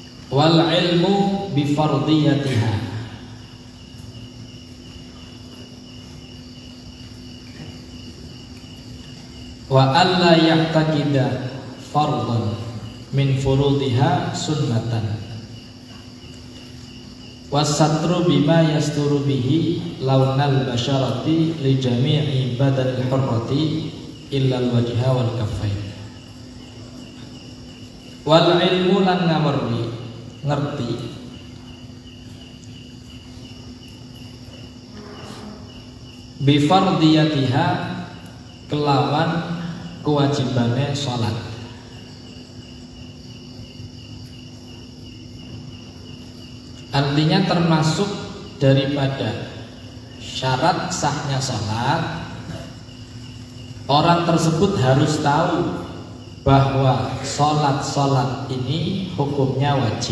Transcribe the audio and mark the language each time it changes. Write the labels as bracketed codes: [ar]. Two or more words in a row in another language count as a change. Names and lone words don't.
[ar] والعلم بفرضيتها، وألا يعتقد فرضا من فروضها سنة, والستر بما يستر به لون البشرة لجميع بدن الحرة إلا الوجه والكفين، والعلم [jv] lan ngawerni ngerti [ar] بفرضيتها [jv] kelawan kewajibannya sholat. [id] Artinya termasuk daripada syarat sahnya sholat, orang tersebut harus tahu bahwa sholat ini hukumnya wajib.